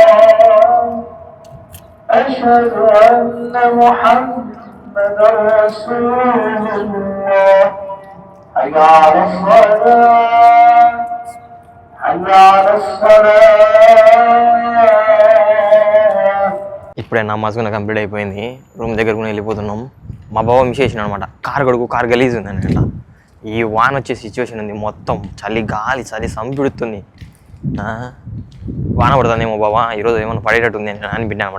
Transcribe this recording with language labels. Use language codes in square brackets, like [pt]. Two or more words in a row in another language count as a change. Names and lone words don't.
[ar] أشهد أن محمدا رسول الله حي على الصلاة حي على الصلاة. [te] ఇప్పుడే నమాజ్ కూడా కంప్లీట్ అయిపోయింది. రూమ్ దగ్గర కూడా వెళ్ళిపోతున్నాం. మా బావ మిస్ చేసినాడు అనమాట. కార్ గలీజ్ ఉందని అట్లా. ఈ వాన్ వచ్చే సిచ్యువేషన్ ఉంది. మొత్తం చలి సంపిడుతుంది. వాన పడుతుందేమో బావా ఈరోజు ఏమైనా పడేటట్టు ఉంది అని పెట్టాను అనమాట.